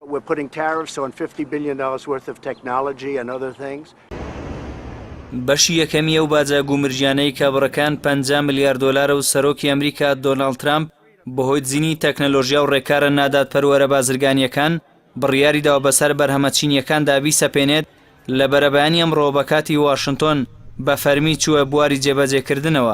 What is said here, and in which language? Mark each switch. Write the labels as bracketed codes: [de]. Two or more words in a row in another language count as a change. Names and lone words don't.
[en] we're putting tariffs on $50 billion worth of technology and other things. [ckb] بەشی یەکەمی ئەو باجە گومرجیانەی کابڕەکان 50 ملیار دۆلارە و سەرۆکی ئەمریکا دۆناڵد ترامپ بەهۆی دزینی تەکنەلۆژیا و ڕێکارە نادادپەروەرە بازرگانیەکان بڕیاری داوە بەسەر بەرهەمە چینیەکان دابی سەپێنێت لە بەرەبەیانی ئەمڕۆ بە کاتی واشنتۆن بە فەرمی چووە بواری جێبەجێکردنەوە.